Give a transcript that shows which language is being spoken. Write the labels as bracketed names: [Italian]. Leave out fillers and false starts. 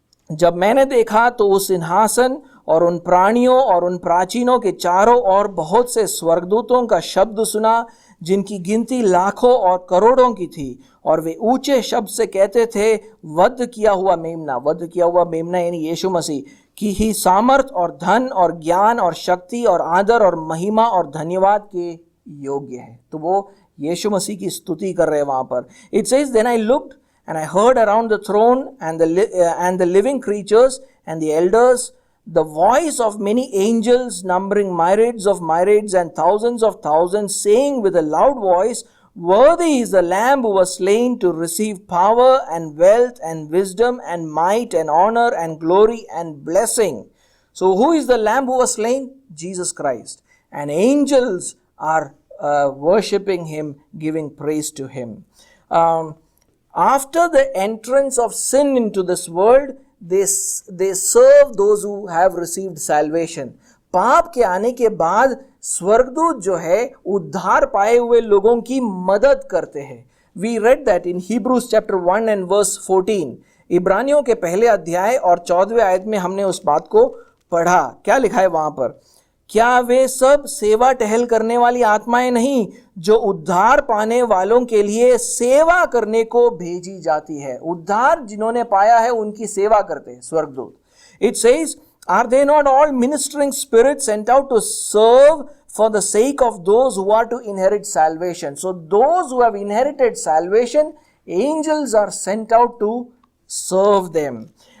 [Hindi] जब मैंने देखा तो उस सिंहासन और उन प्राणियों और उन प्राचीनों के चारों ओर बहुत से स्वर्गदूतों का शब्द सुना, जिनकी गिनती लाखों और करोड़ों की थी, और वे ऊंचे शब्द से कहते थे, वध किया हुआ मेमना यानी यीशु मसीह की ही सामर्थ और धन और ज्ञान और शक्ति और आदर और महिमा और धन्यवाद के योग्य है. तो वो यीशु मसीह की स्तुति कर रहे हैं वहां पर. [English] It says, then I looked and I heard around the throne and the living creatures and the elders the voice of many angels, numbering myriads of myriads and thousands of thousands, saying with a loud voice, worthy is the Lamb who was slain to receive power and wealth and wisdom and might and honor and glory and blessing. So who is the Lamb who was slain? Jesus Christ. And angels are worshipping him, giving praise to him. After the entrance of sin into this world, they serve those who have received salvation. [Hindi] पाप के आने के बाद स्वर्गदूत जो है उद्धार पाए हुए लोगों की मदद करते हैं. [English] We read that in Hebrews chapter 1 and verse 14. [Hindi] इब्रानियों के पहले अध्याय और 14वें आयत में हमने उस बात को पढ़ा. क्या लिखा है वहां पर? क्या वे सब सेवा टहल करने वाली आत्माएं नहीं जो उद्धार पाने वालों के लिए सेवा करने को भेजी जाती है? उद्धार जिन्होंने पाया है उनकी सेवा करते हैं स्वर्गदूत. [English] It says, are they not all ministering spirits sent out to serve for the sake of those who are to inherit salvation. So those who have inherited salvation, angels are sent out to serve them.